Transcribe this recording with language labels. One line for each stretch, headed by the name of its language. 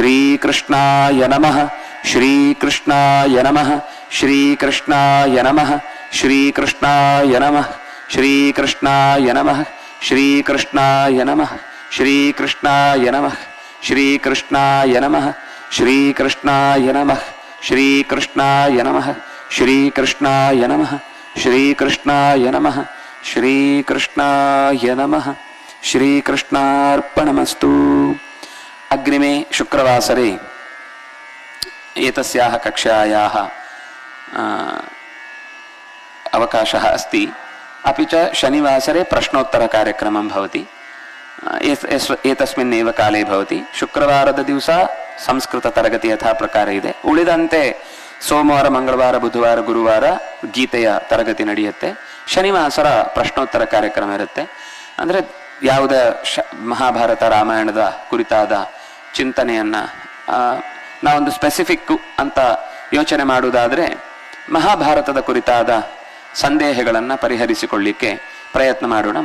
Sanskrit: ಶ್ರೀಕೃಷ್ಣಾಯ ನಮಃ ಶ್ರೀಕೃಷ್ಣಾಯ ನಮಃ ಶ್ರೀಕೃಷ್ಣಾಯ ನಮಃ ಶ್ರೀಕೃಷ್ಣಾಯ ನಮಃ ಶ್ರೀಕೃಷ್ಣಾಯ ನಮಃ ಶ್ರೀಕೃಷ್ಣಾಯ ನಮಃ ಶ್ರೀಕೃಷ್ಣಾಯ ನಮಃ ಶ್ರೀಕೃಷ್ಣಾಯ ನಮಃ ಶ್ರೀಕೃಷ್ಣಾಯ ನಮಃ ಶ್ರೀಕೃಷ್ಣಾಯ ನಮಃ ಶ್ರೀಕೃಷ್ಣಾಯ ನಮಃ ಶ್ರೀಕೃಷ್ಣಾಯ ನಮಃ ಶ್ರೀಕೃಷ್ಣಾಯ ನಮಃ. ಶ್ರೀಕೃಷ್ಣಾರ್ಪಣಮಸ್ತು. ಅಗ್ರಿಮೇ ಶುಕ್ರವಾಸರೆ एतस्याः कक्षायाः अवकाशः अस्ति. अपि च शनिवासरे प्रश्नोत्तरकार्यक्रमं भवति. एतस्मिन्नेव काले भवति.
Kannada: शुक्रवाರದ ದಿವಸ ಸಂಸ್ಕೃತ ತರಗತಿ ಯಥಾ ಪ್ರಕಾರ ಇದೆ. ಉಳಿದಂತೆ ಸೋಮವಾರ ಮಂಗಳವಾರ ಬುಧವಾರ ಗುರುವಾರ ಗೀತೆಯ ತರಗತಿ ನಡೆಯುತ್ತೆ. ಶನಿವಾಸರ ಪ್ರಶ್ನೋತ್ತರ ಕಾರ್ಯಕ್ರಮ ಇರುತ್ತೆ. ಅಂದರೆ ಯಾವುದೇ ಮಹಾಭಾರತ ರಾಮಾಯಣದ ಕುರಿತಾದ ಚಿಂತನೆಯನ್ನು ನಾವೊಂದು ಸ್ಪೆಸಿಫಿಕ್ ಅಂತ ಯೋಚನೆ ಮಾಡುವುದಾದರೆ ಮಹಾಭಾರತದ ಕುರಿತಾದ ಸಂದೇಹಗಳನ್ನು ಪರಿಹರಿಸಿಕೊಳ್ಳಿಕ್ಕೆ ಪ್ರಯತ್ನ ಮಾಡೋಣ.